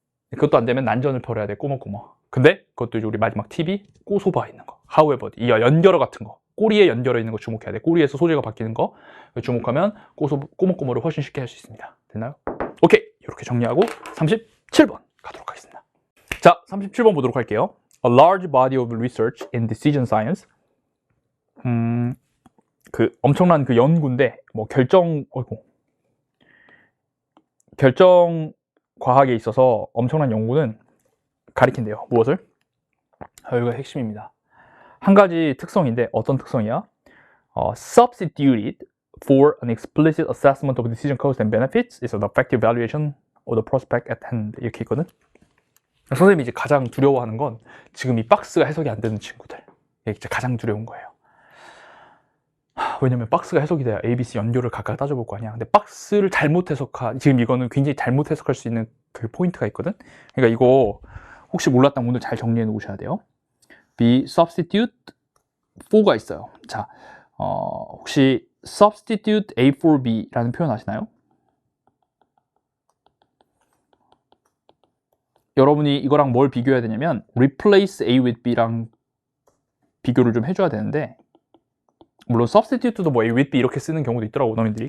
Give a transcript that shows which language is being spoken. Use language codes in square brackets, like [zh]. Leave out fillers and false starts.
[ko] 그것도 안 되면 난전을 벌여야 돼. 꼬머꼬머. 근데 그것도 이제 우리 마지막 팁이 꼬소바 있는 거. however 이 연결어 같은 거. 꼬리에 연결어 있는 거 주목해야 돼. 꼬리에서 소재가 바뀌는 거 주목하면 꼬머꼬머를 훨씬 쉽게 할 수 있습니다. 됐나요? 오케이. 이렇게 정리하고 37번 가도록 하겠습니다. 자, 37번 보도록 할게요. [en] A large body of research in decision science. [ko] 그 엄청난 그 연구인데 뭐 결정 과학에 있어서 엄청난 연구는 가리킨대요. 무엇을? 여기가 핵심입니다. 한 가지 특성인데 어떤 특성이야? [en] Substituted for an explicit assessment of decision costs and benefits is an effective evaluation of the prospect at hand. [ko] 이렇게 있거든. 선생님이 이제 가장 두려워하는 건 지금 이 박스가 해석이 안 되는 친구들. 이게 진짜 가장 두려운 거예요. 왜냐면 박스가 해석이 돼야 ABC 연결을 각각 따져볼 거 아니야. 근데 박스를 잘못 해석하, 지금 이거는 굉장히 잘못 해석할 수 있는 그 포인트가 있거든. 그러니까 이거 혹시 몰랐다면 오늘 잘 정리해 놓으셔야 돼요. B substitute for가 있어요. 자, 혹시 substitute A for B라는 표현 아시나요? 여러분이 이거랑 뭘 비교해야 되냐면 replace A with B랑 비교를 좀 해줘야 되는데, 물론 substitute도 뭐 A with B 이렇게 쓰는 경우도 있더라고 너희들이.